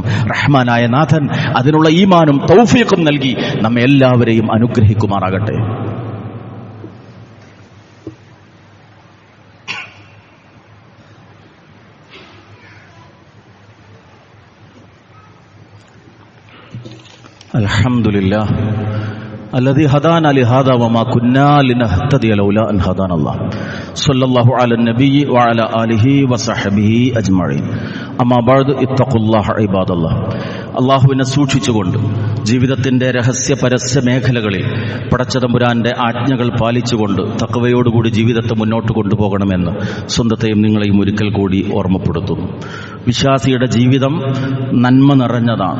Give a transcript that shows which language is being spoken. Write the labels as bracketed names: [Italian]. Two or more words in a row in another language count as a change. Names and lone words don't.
[Malayalam] റഹ്മാനായ നാഥൻ അതിനുള്ള ഈമാനും തൗഫീഖും നൽകി നമ്മെ എല്ലാവരെയും അനുഗ്രഹിക്കുമാറാകട്ടെ. [Arabic] അൽഹംദുലില്ലാഹ് الذي هدانا لهذا وما كنا لنهتدي لولا أن هدانا الله صلى الله على النبي وعلى آله وصحبه أجمعين أما بعد اتقوا الله عباد الله. [Malayalam] അള്ളാഹുവിനെ സൂക്ഷിച്ചുകൊണ്ട് ജീവിതത്തിന്റെ രഹസ്യ പരസ്യ മേഖലകളിൽ പടച്ചതമ്പുരാന്റെ ആജ്ഞകൾ പാലിച്ചുകൊണ്ട് തഖ്വയോടുകൂടി ജീവിതത്തെ മുന്നോട്ട് കൊണ്ടുപോകണമെന്ന് സ്വന്തത്തെയും നിങ്ങളെയും ഒരിക്കൽ കൂടി ഓർമ്മപ്പെടുത്തുന്നു. വിശ്വാസിയുടെ ജീവിതം നന്മ നിറഞ്ഞതാണ്.